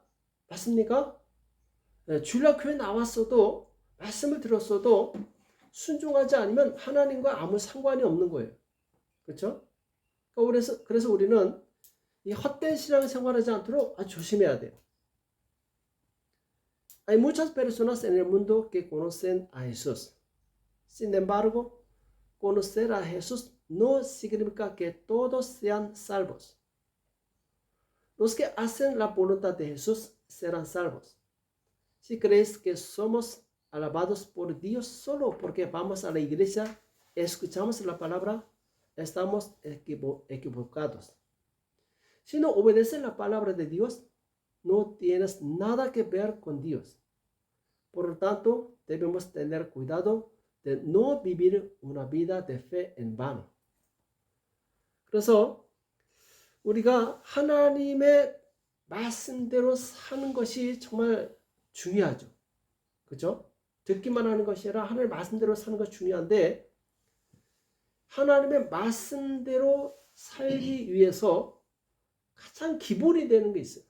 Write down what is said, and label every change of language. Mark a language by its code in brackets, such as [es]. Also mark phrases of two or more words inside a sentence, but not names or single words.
[ko] 맞습니까? 네, 주일날 교회 나왔어도 말씀을 들었어도 순종하지 않으면 하나님과 아무 상관이 없는 거예요. 그렇죠? 그래서 우리는 이 헛된 신앙생활을 하지 않도록 아주 조심해야 돼요. [es] Hay muchas personas en el mundo que conocen a Jesús. Sin embargo, conocer a Jesús no significa que todos sean salvos. Los que hacen la voluntad de Jesús serán salvos. Si crees que somos alabados por Dios solo porque vamos a la iglesia, escuchamos la palabra, estamos equivocados. Si no obedeces la palabra de Dios, no tienes nada que ver con Dios. Por lo tanto, debemos tener cuidado de no vivir una vida de fe en vano. [ko] 그래서 우리가 하나님의 말씀대로 사는 것이 정말 중요하죠. 그렇죠? 듣기만 하는 것이 아니라 하나님의 말씀대로 사는 것이 중요한데 하나님의 말씀대로 살기 위해서 가장 기본이 되는 게 있어요.